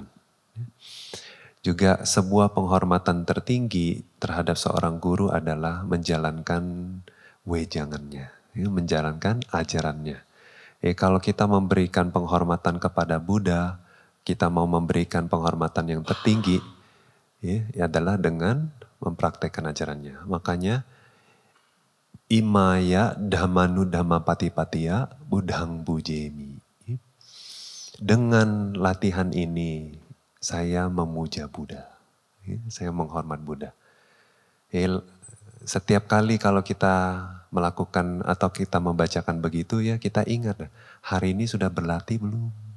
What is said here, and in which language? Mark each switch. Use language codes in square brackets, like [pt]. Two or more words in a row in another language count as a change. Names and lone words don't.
[id] Juga sebuah penghormatan tertinggi terhadap seorang guru adalah menjalankan wejangannya, menjalankan ajarannya. Kalau kita memberikan penghormatan kepada Buddha, kita mau memberikan penghormatan yang tertinggi, ya adalah dengan mempraktekkan ajarannya. Makanya [pi] Imaya dhammanu dhammapatipatia buddhang bujemi. [id] Dengan latihan ini saya memuja Buddha. Saya menghormat Buddha. Setiap kali kalau kita melakukan atau kita membacakan begitu ya kita ingat hari ini sudah berlatih belum?